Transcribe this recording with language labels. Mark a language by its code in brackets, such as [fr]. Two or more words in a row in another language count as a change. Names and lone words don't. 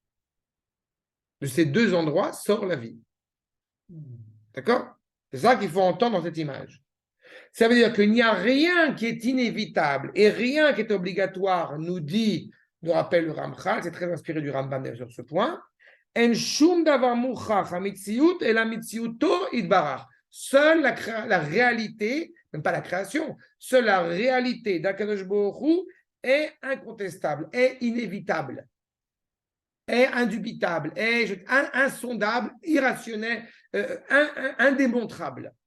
[fr] De ces deux endroits sort la vie. D'accord? C'est ça qu'il faut entendre dans cette image. Ça veut dire qu'il n'y a rien qui est inévitable et rien qui est obligatoire, nous dit, nous rappelle le Ramchal, c'est très inspiré du Rambam sur ce point. [he] אין שום דבר מוכרח המציאות אלא מציאותו יתברך. [fr] Seule la réalité, même pas la création, seule la réalité d' [he] הקדוש ברוך הוא [fr] est incontestable, est inévitable, est indubitable, est insondable, irrationnel, indémontrable.